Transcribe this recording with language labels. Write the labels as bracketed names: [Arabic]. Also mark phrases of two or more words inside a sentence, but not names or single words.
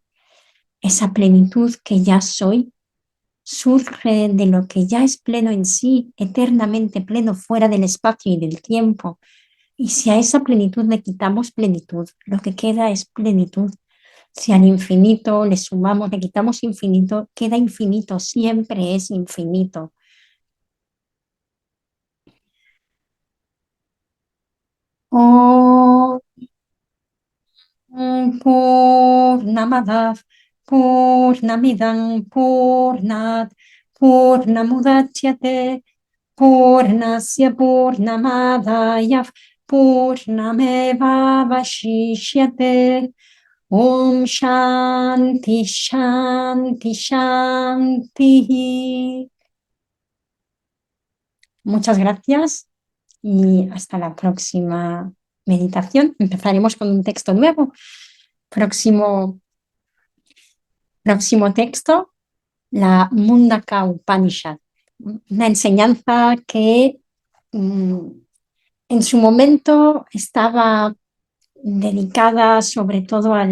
[Spanish] Esa plenitud que ya soy surge de lo que ya es pleno en sí, eternamente pleno fuera del espacio y del tiempo. Y si a esa plenitud le quitamos plenitud, lo que queda es plenitud. Si al infinito le sumamos, le quitamos infinito, queda infinito, siempre es infinito. [Sanskrit] Om Purnamadav Purnamidam Purnat Purnamudachyate Purnasya Purnamadaya Purnameva Vashishyate. Om Shanti Shanti Shanti. [Spanish] Muchas gracias y hasta la próxima meditación. Empezaremos con un texto nuevo. Próximo texto, la Mundaka Upanishad, una enseñanza que en su momento estaba dedicada sobre todo a